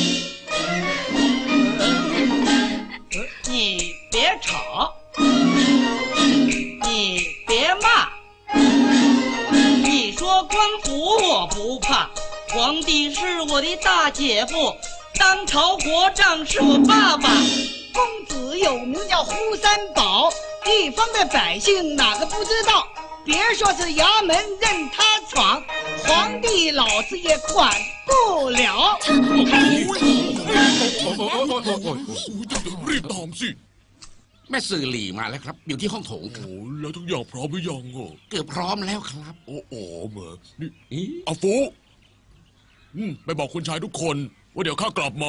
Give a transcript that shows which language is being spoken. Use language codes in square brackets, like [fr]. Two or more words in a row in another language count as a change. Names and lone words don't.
[zh] 你别吵，你别骂，你说官府我不怕，皇帝是我的大姐夫，当朝国丈是我爸爸。公子有名叫呼三宝，地方的百姓哪个不知道？别说是衙门任他闯，皇帝老子也管不了。 [th] รีบตามสิ แม่สื่อหลี่มาแล้วครับ อยู่ที่ห้องโถงครับ โอ้แล้วทุกอย่างพร้อมหรือยังอ่ะ เกือบพร้อมแล้วครับ โอ้เหมือนี่ อี อาฟูไปบอกคุณชายทุกคนว่าเดี๋ยวข้ากลับมา